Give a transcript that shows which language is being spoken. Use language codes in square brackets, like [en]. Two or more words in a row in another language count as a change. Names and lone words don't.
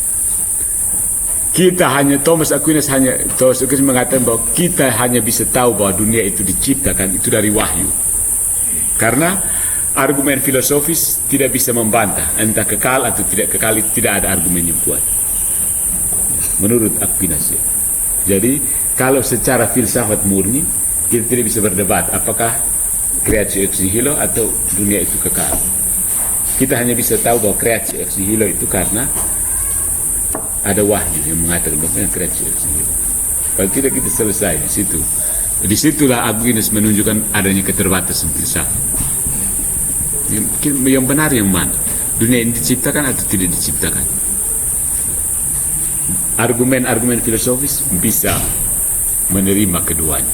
[id] Thomas Aquinas mengatakan bahwa kita hanya bisa tahu bahwa dunia itu diciptakan itu dari wahyu. Karena argumen filosofis tidak bisa membantah entah kekal atau tidak kekal, itu tidak ada argumen yang kuat. Menurut Aquinas ya. Jadi kalau secara filsafat murni kita tidak bisa berdebat apakah [la] creatio ex nihilo [id] atau dunia itu kekal. Kita hanya bisa tahu bahwa [la] creatio ex nihilo [id] itu karena ada wahyu yang mengatakan bahwa [la] creatio ex nihilo. [id] Kalau tidak kita selesai di situ. Disitulah Aquinas menunjukkan adanya keterbatasan filsafat. Yang benar yang mana? Dunia ini diciptakan atau tidak diciptakan? Argumen-argumen filosofis bisa menerima keduanya.